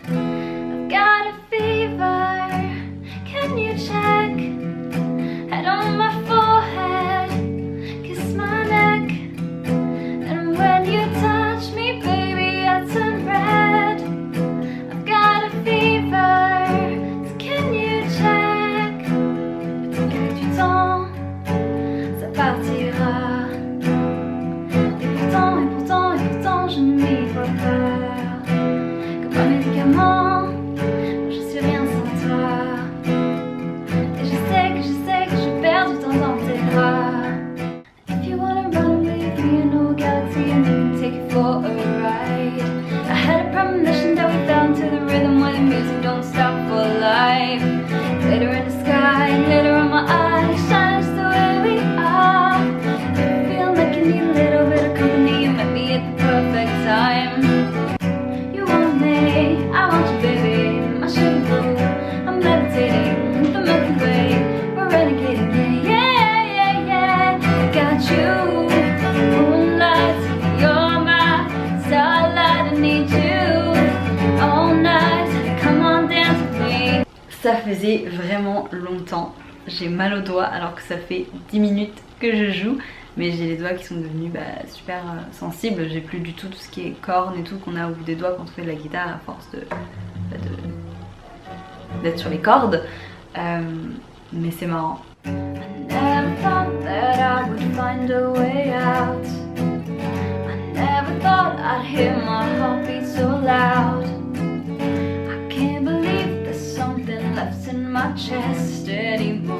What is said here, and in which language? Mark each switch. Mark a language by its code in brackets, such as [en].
[en] I've got a fever. Can you check? Head on my forehead, kiss my neck. And when you touch me, baby, I turn red. I've got a fever, so can you check? [fr] Peut-être que du temps, ça partira. Et pourtant, je ne m'y vois pas. Comme un médicament, je suis rien sans toi. Et je sais que je perds du temps dans tes bras. [en] If you wanna run with me in no galaxy and we can take it for a ride. I had a premonition that we fell into the rhythm where the music don't stop for life. Glitter in the sky, glitter in my eyes, shine just the way we are. I feel like you need a little bit of company, you met me at the perfect time. You want me, I want you baby, my sugar boo. I'm levitating, the Milky Way, we're renegading, yeah. I got you, moonlight, you're my starlight, I need you all night, come on dance with me. [fr] Ça faisait vraiment longtemps, j'ai mal aux doigts alors que ça fait 10 minutes que je joue. Mais j'ai les doigts qui sont devenus super sensibles, j'ai plus du tout tout ce qui est cornes et tout qu'on a au bout des doigts quand on fait de la guitare à force d'être sur les cordes. Mais c'est marrant. [en] I never thought that I would find a way out. I never thought I'd hear my heartbeat so loud. I can't believe there's something left in my chest anymore.